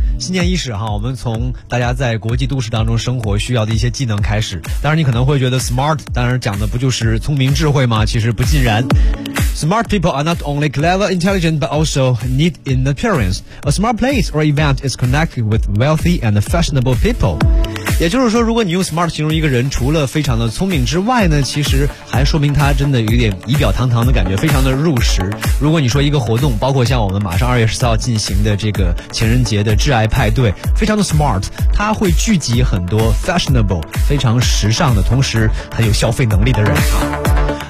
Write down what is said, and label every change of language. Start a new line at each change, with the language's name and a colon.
Chinese: 新年伊始哈，我们从大家在国际都市当中生活需要的一些技能开始。当然你可能会觉得 Smart 当然讲的不就是聪明智慧吗？其实不尽然。
English: Smart people are not only clever intelligent but also neat in appearance. A smart place or event is connected with wealthy and fashionable people。
Chinese: 也就是说，如果你用 smart 形容一个人，除了非常的聪明之外呢，其实还说明他真的有点仪表堂堂的感觉，非常的入时。如果你说一个活动，包括像我们马上2月14号进行的这个情人节的挚爱派对，非常的 smart， 他会聚集很多 fashionable 非常时尚的同时很有消费能力的人啊。